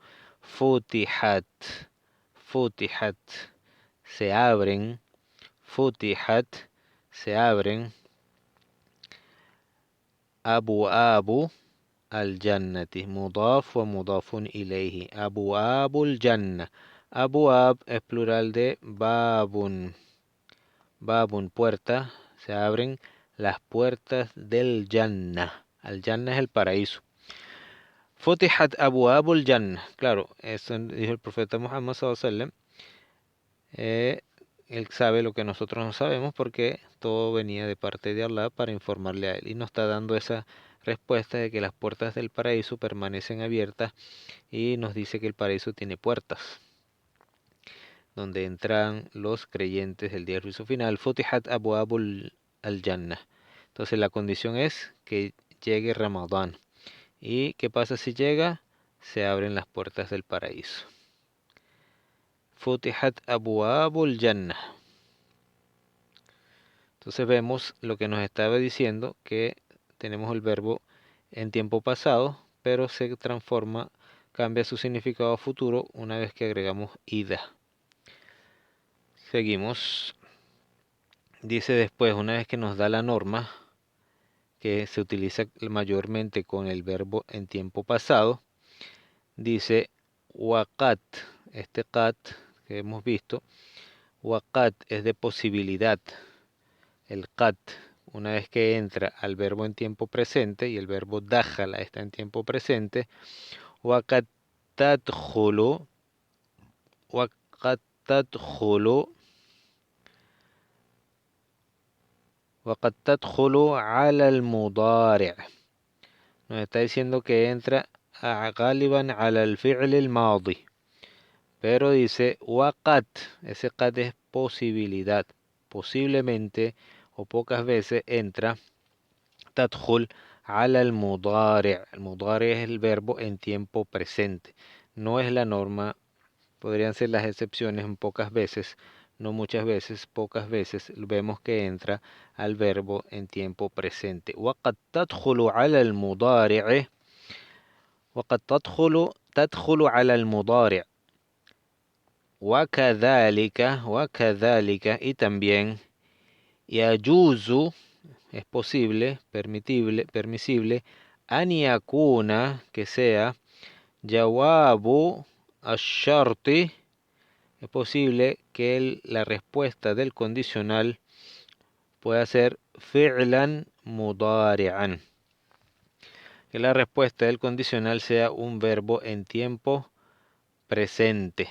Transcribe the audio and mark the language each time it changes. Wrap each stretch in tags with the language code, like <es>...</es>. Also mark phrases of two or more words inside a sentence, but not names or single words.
<es>Futihat, futihat, se abren, futihat, se abren,</es> <ar>أبو الجنة مضاف ومضاف إليه أبو الجنة.</ar> <es>Abuab es plural de babun. Babun, puerta. Se abren las puertas del Jannah. Al Jannah es el paraíso.</es> <ar>فتحت أبواب الجنة.</ar> <es>Claro, eso dijo el profeta Muhammad</es> <ar>صلى الله عليه وسلم.</ar> <es>Él sabe lo que nosotros no sabemos porque todo venía de parte de Allah para informarle a él. Y nos está dando esa respuesta de que las puertas del paraíso permanecen abiertas y nos dice que el paraíso tiene puertas donde entran los creyentes del día del juicio final.</es> <ar>فتحت أبواب الجنة.</ar> <es>Entonces la condición es que llegue Ramadán. ¿Y qué pasa si llega? Se abren las puertas del paraíso.</es> <ar>فتحت أبواب الجنة.</ar> <es>Entonces vemos lo que nos estaba diciendo, que tenemos el verbo en tiempo pasado, pero se transforma, cambia su significado a futuro una vez que agregamos ida. Seguimos. Dice después, una vez que nos da la norma, que se utiliza mayormente con el verbo en tiempo pasado, dice waqat. Este qat que hemos visto, waqat es de posibilidad. El qat, una vez que entra al verbo en tiempo presente y el verbo dakhala está en tiempo presente,</es> <ar>وقد تدخل وقد تدخل وقد تدخل على المضارع'.</ar> <es>Nos está diciendo que entra</es> <ar>غالبا على الفعل الماضي.</ar> <es>Pero dice waqat. Ese qat es posibilidad. Posiblemente o pocas veces entra</es> <ar>تدخل على المضارع'.</ar> <es>El mudari' es el verbo en tiempo presente. No es la norma. Podrían ser las excepciones en pocas veces. No muchas veces, pocas veces vemos que entra al verbo en tiempo presente.</es> <ar>وقد تدخل على المضارع. وقد تدخل على المضارع.</ar> <es>وكذلك y también يجوز es posible, permisible</es> <ar>أن يكون</ar> <es>que sea</es> <ar>جواب الشرط.</ar> <es>Es posible que la respuesta del condicional pueda ser</es> <ar>فعلا مضارعا.</ar> <es>Que la respuesta del condicional sea un verbo en tiempo presente.</es>